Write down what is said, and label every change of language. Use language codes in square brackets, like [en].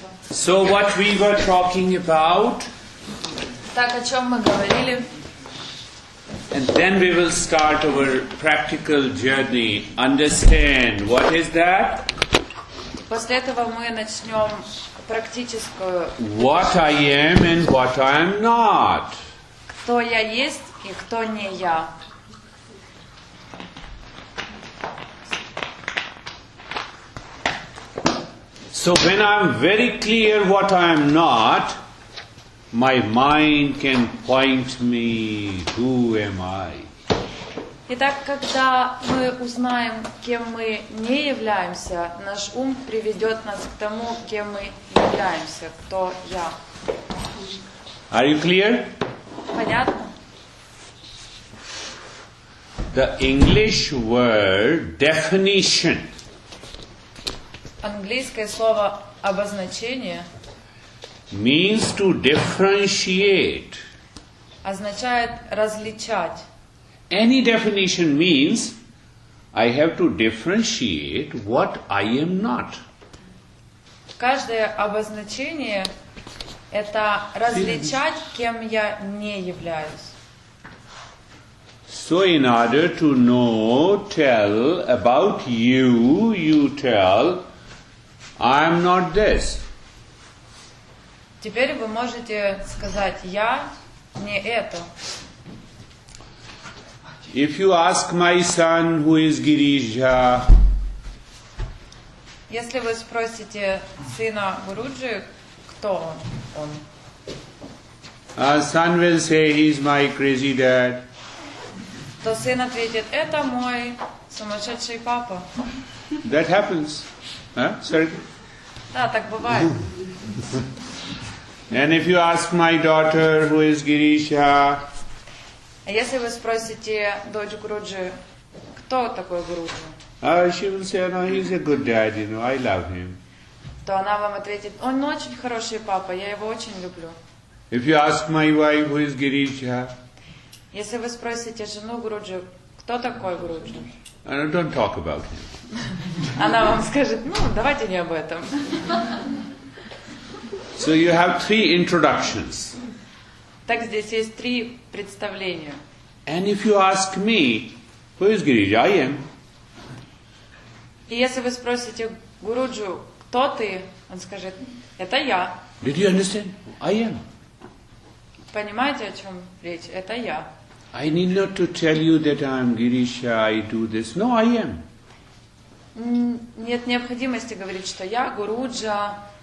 [en] So what we were talking about, [ru] Так, о чем мы говорили? [en] and then we will start our practical journey. Understand what is that? [ru] После этого мы начнем практическую, [en] What I am and what I am not. [ru] кто я есть и кто не я. [en] So when I'm very clear what I am not, my mind can point me, who am I? [ru] Итак, когда мы узнаем, кем мы не являемся, наш ум приведет нас к тому, кем мы являемся, кто я. [en] Are you clear? [ru] Понятно? [en] The English word definition [ru] Английское слово обозначение [en] means to differentiate. [ru] означает различать. [en] Any definition means I have to differentiate what I am not. [ru] Каждое обозначение – это различать, кем я не являюсь. [en] So in order to know, tell about you, you tell, I am not this. [ru] Теперь вы можете сказать «я не это». [en] If you ask my son who is Girisha, [ru] Если вы спросите сына Гуруджи, кто он? [en] son will say he's my crazy dad. [ru] то сын ответит: это мой сумасшедший папа. [en] That happens. Huh? Sorry? [ru] Да, так бывает. [en] And if you ask my daughter who is Girisha, [ru] А если вы спросите дочь Гуруджи, кто такой Гуруджи, [en] she will say, no, he's a good dad, I love him. [ru] то она вам ответит: он очень хороший папа, я его очень люблю. [en] If you ask my wife who is Girisha, [ru] Если вы спросите жену Гуруджи, кто такой Гуруджи, [en] don't talk about him. [ru] она вам скажет: ну, давайте не об этом. [en] So you have 3 introductions. [ru] Так здесь есть 3 представления. [en] And if you ask me, who is Girisha? I am. [ru] И если вы спросите Гуруджу, кто ты, он скажет: это я. [en] Did you understand? I am. [ru] Понимаете, о чем речь? Это я. [en] I need not to tell you that I am Girisha, I do this. No, I am. [ru] Нет необходимости говорить, что я Гуруджа.